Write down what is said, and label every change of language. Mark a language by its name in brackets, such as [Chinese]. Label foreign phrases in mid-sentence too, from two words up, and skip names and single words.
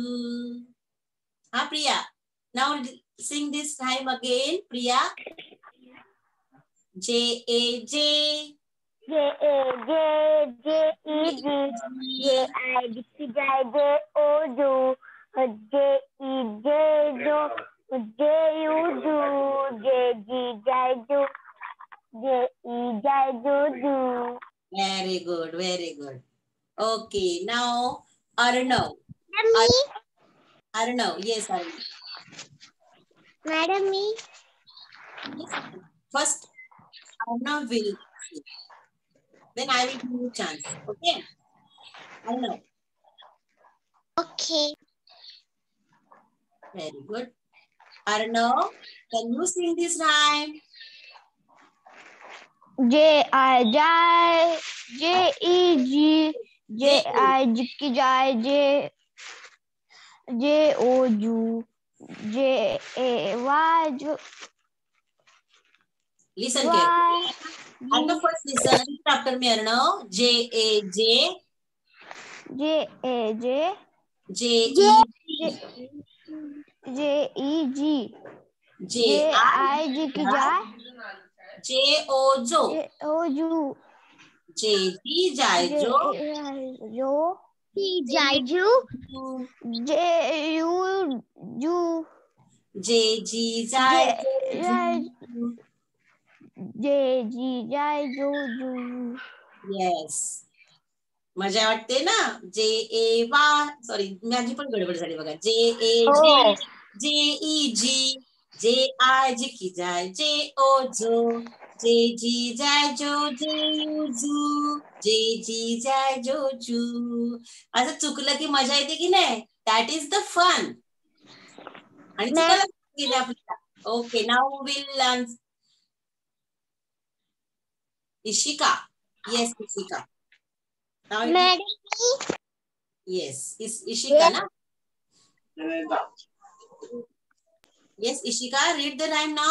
[English] Priya. Now sing this rhyme again, Priya. J-A-J, J-A-J, J-E-G, J-I-G-K-J, J-O-U, J-E-J-Jo, J-U-Ju, J-G-J-Jo, J-E-J-Jo-Ju. Very good, very good. Okay, now Arnav. Arnav, yes, Arnav. Madam, me? Yes. First, Arnav will see. Then I will give you a chance. Okay? Arnav. Okay. Very good. Arnav, can you sing this rhyme? J-I-J-E-G, J-I-G-K-J, J-O-U, J-A-Y-Jo. Listen carefully. Arnav, first listen. Repeat after me, Arnav. J-A-J, J-A-J, J-E-G, J-E-G, J-I-G-K-J, J-O-Jo, J-O-U, J-G-J-Jo, J-J-Jo, J-U-Ju, J-G-J-Jo. J-G-J-Jo-Ju. Yes. [Marathi] मजा वाटते ना. J-A-Y, सॉरी माझी पण गडबड झाली बघा. J-A-J, J-E-G, J-I-G-K-J, J-O-Jo, J-G-J-Jo, J-U-Ju, J-G-J-Jo-Ju. असं चुकलं की मजा येते की नाही. [English] That is the fun. [Marathi] आणि चुकायला गेले आपल्याला. ओके, [English] now will Ishika. Yes, Ishika. Now yes, is Ishika, na? Yes, Ishika, read the rhyme now.